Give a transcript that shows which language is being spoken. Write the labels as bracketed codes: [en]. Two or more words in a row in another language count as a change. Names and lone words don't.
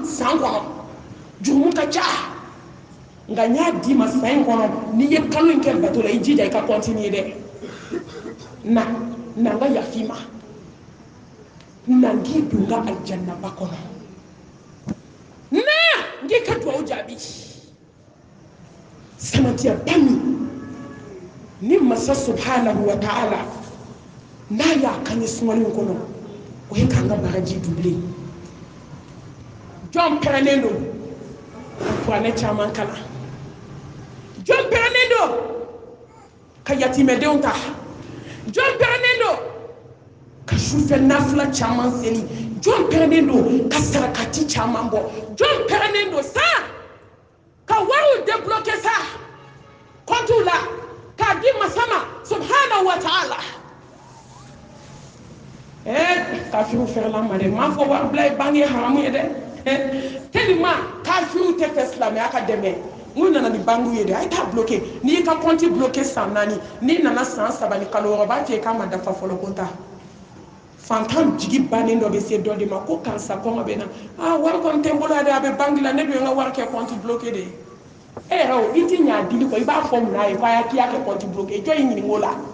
[bm] san kɔnɔ jurumu ka ca nka n y'a d'i ma san in kɔnɔ n'i ye kalo in kɛ bato la i jija i ka continuer dɛ na n ka yafi ma na n k'i don n ka alijannaba kɔnɔ na n k'i ka dugawu jaabi samatiya ba min ni masa [ar] سبحانه وتعالى [bm] n'a y'a kan ye sunkalo in kɔnɔ o ye k'an ka baraji doublé jɔn pɛrɛnnen don kuranɛ caman kalan jɔn pɛrɛnnen don ka yatimɛdenw ta jɔn pɛrɛnnen don ka sufɛ nafila caman seli jɔn pɛrɛnnen don ka sarakati caman bɔ jɔn pɛrɛnnen don sa ka wariw débloqué sa compte la k'a di masa ma [ar] سبحانه وتعالى [bm] kafiru fɛrɛla ma dɛ m'a fɔ wari bila banque ye haramu ye dɛ tellement kafiru tɛ fɛ silamɛya ka dɛmɛ n'u nana ni banque ye dɛ a ye taa bloqué n'i y'i ka [fr] compte bloqué [bm] san 4 n'i nana san 3 ni kalo wɔɔrɔ b'a fɔ e k'a ma dafa fɔlɔ ko ta fantan jigi bannen dɔ bɛ se dɔ de ma ko karisa kɔngɔ bɛ na wari kɔni tɛ n bolo dɛ a bɛ banque la ne dun ye n ka wari kɛ [fr] compte bloqué [bm] de ye e yɛrɛ o i ti ɲa dili kɔ i b'a fɔ mun na ye k'i y'a kɛ [fr] compte bloqué [bm] jɔn y'i ɲininka o la